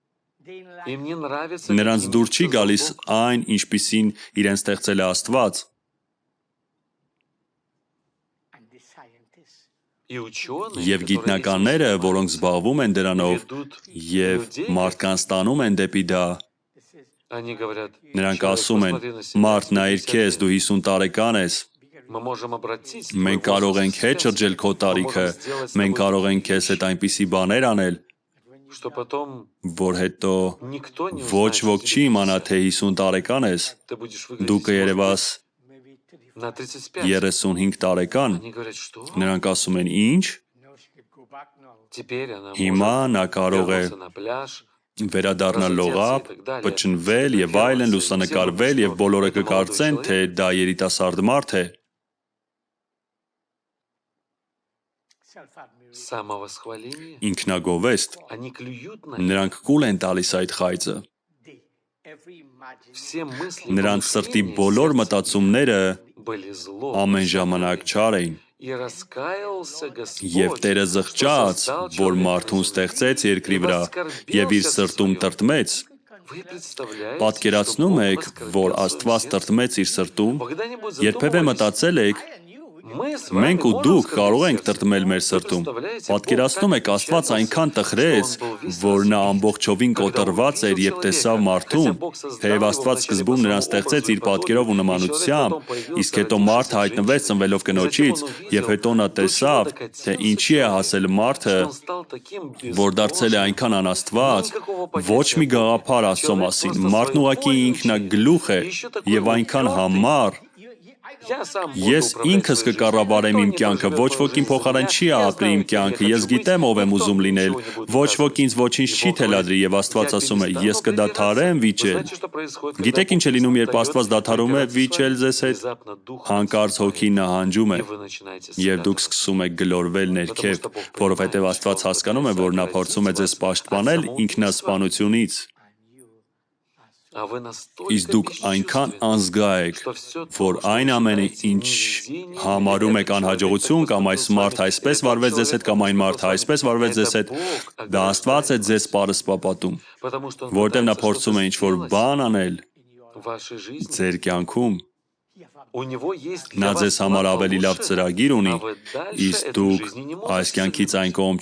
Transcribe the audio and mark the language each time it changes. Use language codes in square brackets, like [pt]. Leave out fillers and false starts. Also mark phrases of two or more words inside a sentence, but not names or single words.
[hy] նրանց դուր չի գալիս այն, ինչպիսին իրեն ստեղծել է Աստված։ Եվ գիտնականները, որոնք զբաղվում են դրանով եւ մարդկանց տանում են դեպի դա, նրանք ասում են, մարդ նայիր քեզ, դու 50 տարեկան ես, մենք կարող ենք հետ շրջել քո տարիքը, մենք կարող ենք քեզ հետ այնպիսի բաներ անել, [ru] что потом [hy] որ հետո [ru] никто не [hy] ոչ [ru] узнает, [hy] ոք [ru] что [hy] չի [ru] тебе [hy] իմանա, 50 թե 50 տարեկան ես, [ru] Ты будешь [hy] դու [ru] выглядеть, может [hy] կերևաս [ru] быть, на 35. [hy] 35 տարեկան, [ru] Они говорят, что [hy] նրանք ասում են ինչ, [ru] теперь она [hy] հիմա [ru] может [hy] նա կարող է [ru] вернуться на пляж, [hy] վերադառնալ լողափ, պչնվել եւ այլն, լուսանկարվել եւ բոլորը կկարծեն, թե դա երիտասարդ մարդ է, [ru] самовосхваление. [hy] ինքնագովեստ, [ru] Они клюют на [hy] նրանք կուլ են տալիս այդ խայծը, [ru] все мысли, [hy] նրանց սրտի [ru] помышления, [hy] բոլոր [ru] сердце [hy] մտածումները [ru] были зло. [hy] ամեն ժամանակ չար էին, [ru] И раскаялся [hy] եւ [ru] Господь, [hy] Տերը [ru] что [hy] զղջաց, [ru] создал [hy] որ [ru] человека [hy] մարդուն [ru] на земле. [hy] ստեղծեց երկրի վրա եւ իր սրտում տրտմեց, [ru] Вы представляете, [hy] պատկերացնում [ru] что Бог [hy] եք, [ru] воскорбел [hy] որ [ru] в своем [hy] Աստված [ru] сердце? [hy] տրտմեց իր սրտում, [ru] Вы когда-нибудь [hy] երբևէ [ru] задумывались? [hy] մտածել եք, [ru] Мы с вами [hy] մենք ու [ru] можем [hy] դուք [ru] оскорбить [hy] կարող ենք [ru] сердце. [hy] տրտմել մեր [ru] Вы [hy] սրտում, [ru] представляете, [hy] պատկերացնում [ru] Бог [hy] եք, [ru] так [hy] Աստված [ru] печатался, [hy] այնքան [ru] что [hy] տխրեց, [ru] он был весь [hy] որ նա [ru] разбит. [hy] ամբողջովին [ru] Когда [hy] կոտրված էր, [ru] увидел [hy] երբ տեսավ [ru] человека, [hy] մարդուն, [ru] хотя Бог создал [hy] թեև [ru] его [hy] Աստված [ru] вначале [hy] սկզբում [ru] по [hy] նրան [ru] своему [hy] ստեղծեց [ru] образу [hy] իր [ru] и [hy] պատկերով ու [ru] подобию, и [hy] նմանությամբ, [ru] человек потом появился, [hy] իսկ հետո [ru] родившись [hy] մարդը [ru] от [hy] հայտնվեց [ru] женщины, [hy] ծնվելով [ru] и затем [hy] կնոջից, [ru] он [hy] եւ [ru] увидел, [hy] հետո նա [ru] до чего [hy] տեսավ, թե [ru] докатился [hy] ինչի է [ru] человек, [hy] հասել մարդը, [ru] что он стал таким [hy] որ դարձել է [ru] безбожным. [hy] այնքան անաստված, [ru] Никакого [hy] ոչ [ru] понятия [hy] մի [ru] о Боге. [hy] գաղափար Աստծո [ru] Человек [hy] մասին, [ru] просто [hy] մարդն [ru] свою [hy] ուղղակի [ru] волю [hy] ինքնագլուխ է [ru] учит. И еще такой [hy] եւ այնքան [ru] упертый. [hy] համառ, [ru] Я сам буду [hy] ես [ru] управлять [hy] ինքս [ru] своей жизнью. [hy] կկառավարեմ [ru] Никто [hy] իմ [ru] не [hy] կյանքը, [ru] проживет [hy] ոչ [ru] мою [hy] ոք իմ [ru] жизнь за [hy] փոխարեն [ru] меня. [hy] չի [ru] Я [hy] ապրի [ru] знаю, [hy] իմ [ru] кем я [hy] կյանքը, ես [ru] хочу быть. [hy] գիտեմ ով եմ [ru] Никто [hy] ուզում [ru] мне [hy] լինել, [ru] ничего не будет [hy] ոչ ոք [ru] указывать. [hy] ինձ ոչինչ [ru] И [hy] չի [ru] Бог [hy] թելադրի եւ [ru] говорит, [hy] Աստված [ru] я [hy] ասում է, [ru] перестану [hy] ես կդադարեմ [ru] придираться. Вы [hy] վիճել, [ru] знаете, что происходит, когда [hy] գիտեք ինչ է [ru] Бог [hy] լինում, երբ [ru] перестает [hy] Աստված դադարում է [ru] придираться с [hy] վիճել [ru] вами, [hy] ձեզ հետ, [ru] внезапно дух [hy] հանկարծ հոգին նահանջում է [ru] и вы начинаете [hy] եւ դուք [ru] спрятаться. [hy] սկսում եք գլորվել ներքև, որովհետեւ Աստված հասկանում է, որ նա փորձում է ձեզ պաշտպանել ինքնասպանությունից, [ru] А вы настолько [hy] իսկ դուք այնքան անզգա եք, որ այն ամենը, ինչ համարում եք անհաջողություն կամ այս մարդը այսպես վարվեց ձեզ հետ կամ այն մարդը այսպես վարվեց ձեզ հետ, դա Աստված է ձեզ պարսպապատում, որտեղ նա փորձում է ինչ-որ բան անել ձեր կյանքում, նա ձեզ համար ավելի լավ ծրագիր ունի, իսկ դուք այս կյանքից այն կողմ